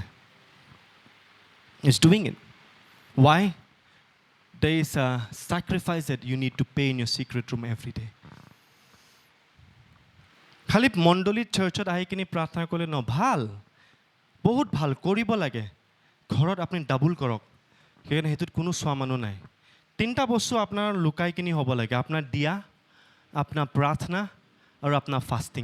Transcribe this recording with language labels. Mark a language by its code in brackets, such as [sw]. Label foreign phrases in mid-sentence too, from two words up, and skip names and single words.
[en] It's doing it. Why? There is a sacrifice that you need to pay in your secret room every day. [as] খালি মণ্ডলীত চাৰ্চত আহি কিনি প্ৰাৰ্থনা কৰিলে ন, ভাল, বহুত ভাল, কৰিব লাগে। ঘৰত আপুনি ডাবুল কৰক, সেইকাৰণে সেইটোত কোনো চোৱা মানুহ নাই। 3টা বস্তু আপোনাৰ লুকাই কিনি হ'ব লাগে, আপোনাৰ দিয়া, আপোনাৰ প্ৰাৰ্থনা আৰু আপোনাৰ ফাষ্টিং।